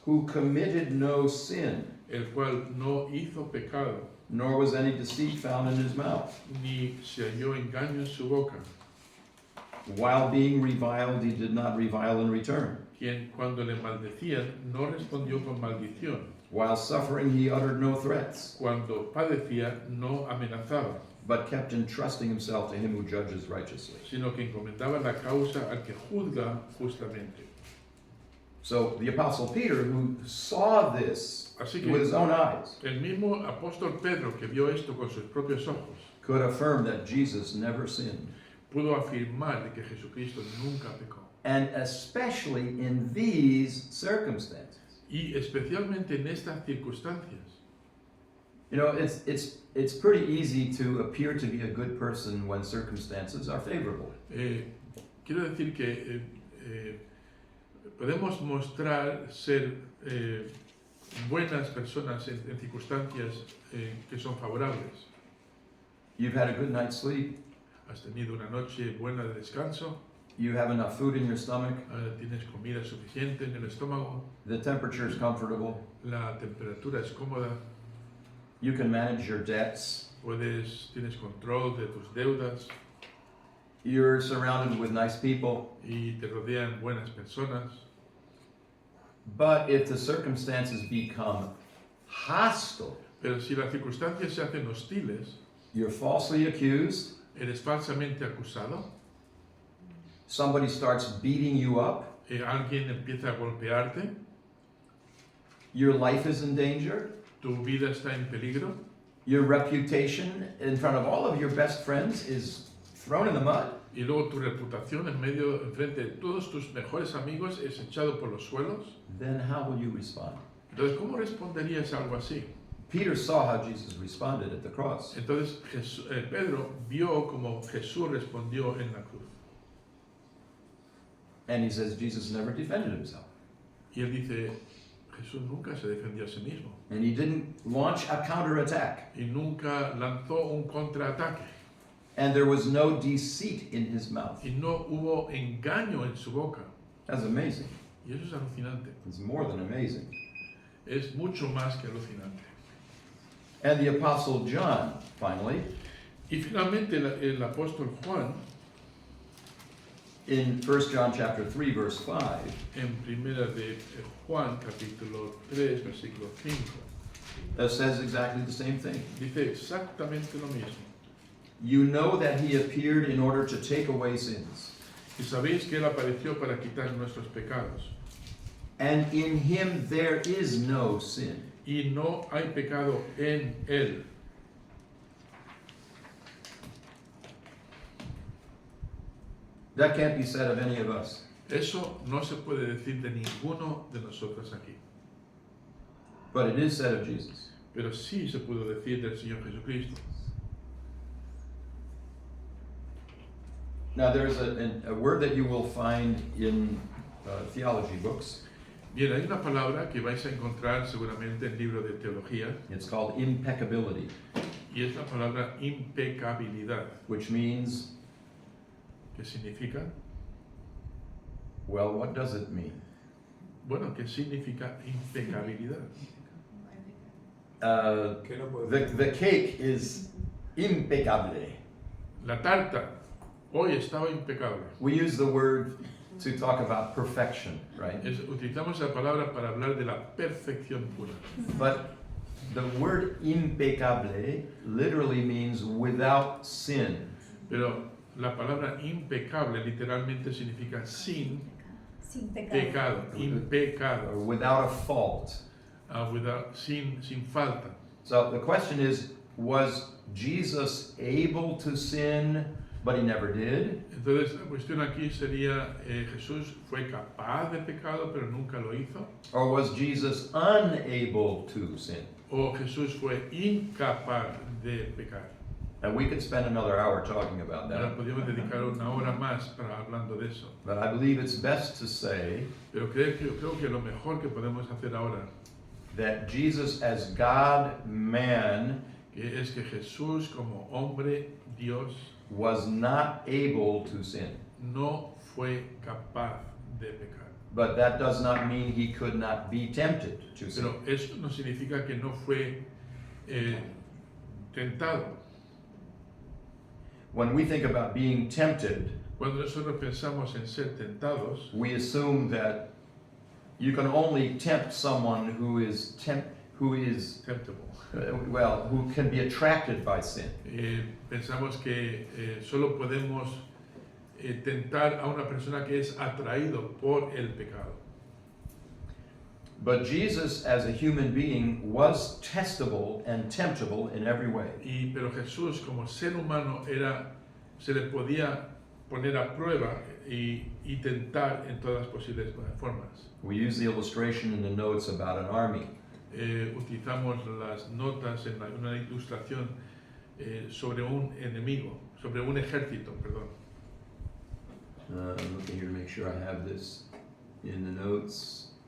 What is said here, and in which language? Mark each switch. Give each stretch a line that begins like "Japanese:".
English: who committed no sin,
Spanish: el cual no hizo pecado,
English: nor was any deceit found in his mouth.
Spanish: ni se halló engaño en su boca,
English: While being reviled, he did not revile in return.
Spanish: quien cuando le maldecían no respondió con maldición,
English: While suffering, he uttered no threats,
Spanish: cuando padecía no amenazaba,
English: but kept entrusting himself to him who judges righteously.
Spanish: sino que encomendaba la causa al que juzga justamente.
English: So the Apostle Peter, who saw this
Spanish: Así
English: with his
Spanish: que
English: own eyes,
Spanish: el mismo apóstol Pedro, que vio esto con sus propios ojos,
English: could affirm that Jesus never sinned.
Spanish: pudo afirmar de que Jesucristo nunca pecó.
English: And especially in these circumstances.
Spanish: Y especialmente en estas circunstancias.
English: You know, it's pretty easy to appear to be a good person when circumstances are favorable.
Spanish: Quiero decir que podemos mostrar ser buenas personas en circunstancias que son favorables.
English: You've had a good night's sleep,
Spanish: Has tenido una noche buena de descanso,
English: you have enough food in your stomach,
Spanish: tienes comida suficiente en el estómago,
English: the temperature is comfortable,
Spanish: la temperatura es cómoda,
English: you can manage your debts,
Spanish: tienes control de tus deudas
English: you're surrounded with nice people.
Spanish: y te rodean buenas personas.
English: But if the circumstances become hostile,
Spanish: Pero si las circunstancias se hacen hostiles,
English: you're falsely accused,
Spanish: eres falsamente acusado,
English: somebody starts beating you up,
Spanish: alguien empieza a golpearte,
English: your life is in danger,
Spanish: tu vida está en peligro,
English: your reputation in front of all of your best friends is thrown in the mud.
Spanish: y luego tu reputación en frente de todos tus mejores amigos es echado por los suelos,
English: Then how will you respond?
Spanish: entonces ¿cómo responderías a algo así?
English: Peter saw how Jesus responded at the cross.
Spanish: Entonces Pedro vio como Jesús respondió en la cruz.
English: And he says Jesus never defended himself.
Spanish: Y él dice, Jesús nunca se defendió a sí mismo
English: And he didn't launch a counterattack.
Spanish: y nunca lanzó un contraataque
English: And there was no deceit in his mouth.
Spanish: y no hubo engaño en su boca.
English: That's amazing.
Spanish: Y eso es alucinante,
English: It's more than amazing.
Spanish: es mucho más que alucinante.
English: And the Apostle John, finally,
Spanish: Y finalmente el apóstol Juan,
English: in 1 John chapter 3, verse 5,
Spanish: en primera de Juan capítulo 3 versículo 5,
English: says exactly the same thing.
Spanish: dice exactamente lo mismo.
English: You know that he appeared in order to take away sins.
Spanish: Y sabéis que él apareció para quitar nuestros pecados.
English: And in him there is no sin.
Spanish: Y no hay pecado en él.
English: That can't be said of any of us.
Spanish: Eso no se puede decir de ninguno de nosotros aquí.
English: But it is said of Jesus.
Spanish: Pero sí se pudo decir del Señor Jesucristo.
English: Now there's a word that you will find in theology books.
Spanish: Bien, hay una palabra que vais a encontrar seguramente en el libro de teología,
English: It's called impeccability,
Spanish: y es la palabra impecabilidad,
English: which means,
Spanish: que significa,
English: well, what does it mean?
Spanish: bueno, ¿qué significa impecabilidad?
English: The cake is impeccable.
Spanish: La tarta hoy estaba impecable.
English: We use the word to talk about perfection, right?
Spanish: Utilizamos la palabra para hablar de la perfección pura.
English: But the word impeccable literally means without sin.
Spanish: Pero la palabra impecable literalmente significa sin Sin pecado. pecado,
English: Or
Spanish: impecado,
English: without a fault.
Spanish: sin falta.
English: So the question is, was Jesus able to sin, but he never did?
Spanish: Entonces la cuestión aquí sería, ¿Jesús fue capaz de pecado pero nunca lo hizo?
English: Or was Jesus unable to sin?
Spanish: ¿O Jesús fue incapaz de pecar?
English: And we could spend another hour talking about
Spanish: Ahora
English: that.
Spanish: podríamos dedicar una hora más para hablando de eso.
English: But I believe it's best to say
Spanish: Pero creo que lo mejor que podemos hacer ahora
English: that Jesus as God, man,
Spanish: que es que Jesús como hombre, Dios,
English: was not able to sin.
Spanish: no fue capaz de pecar.
English: But that does not mean he could not be tempted to sin.
Spanish: Pero esto no significa que no fue tentado.
English: When we think about being tempted,
Spanish: Cuando nosotros pensamos en ser tentados,
English: we assume that you can only tempt someone who is temptable. who can be attracted by sin.
Spanish: Pensamos que solo podemos tentar a una persona que es atraído por el pecado.
English: But Jesus, as a human being, was testable and temptable in every way.
Spanish: Pero Jesús, como ser humano, se le podía poner a prueba y tentar en todas las posibles formas.
English: We use the illustration in the notes about an army.
Spanish: Utilizamos las notas en una ilustración sobre un enemigo, sobre un ejército, perdón.
English: I'm looking here to make sure I have this in the notes.